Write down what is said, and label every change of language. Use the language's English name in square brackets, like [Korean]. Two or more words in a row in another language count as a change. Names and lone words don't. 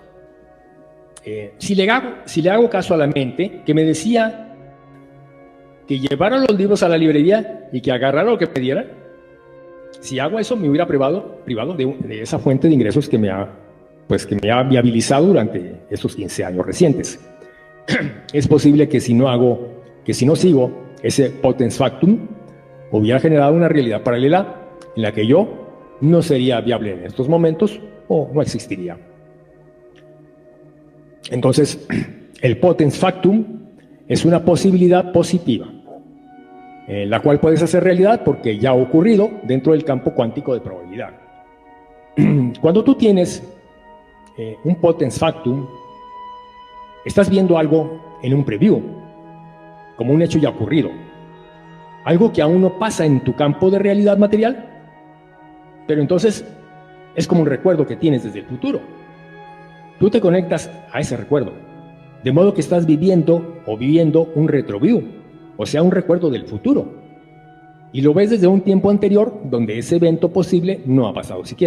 [Spanish] Si le hago caso a la mente que me decía que llevara los libros a la librería y que agarrara lo que pidiera, si hago eso me hubiera privado de esa fuente de ingresos que me ha viabilizado durante estos 15 años recientes. Es posible que si no sigo ese [Latin] potens factum, [Spanish] hubiera generado una realidad paralela en la que yo no sería viable en estos momentos o no existiría. Entonces, el [Latin] potens factum [Spanish] es una posibilidad positiva, la cual puedes hacer realidad porque ya ha ocurrido dentro del campo cuántico de probabilidad. Cuando tú tienes un [Latin] potens factum, [Spanish] estás viendo algo en un preview, como un hecho ya ocurrido, algo que aún no pasa en tu campo de realidad material, pero entonces es como un recuerdo que tienes desde el futuro. Tú te conectas a ese recuerdo, de modo que estás viviendo un retroview, o sea, un recuerdo del futuro, y lo ves desde un tiempo anterior donde ese evento posible no ha pasado siquiera.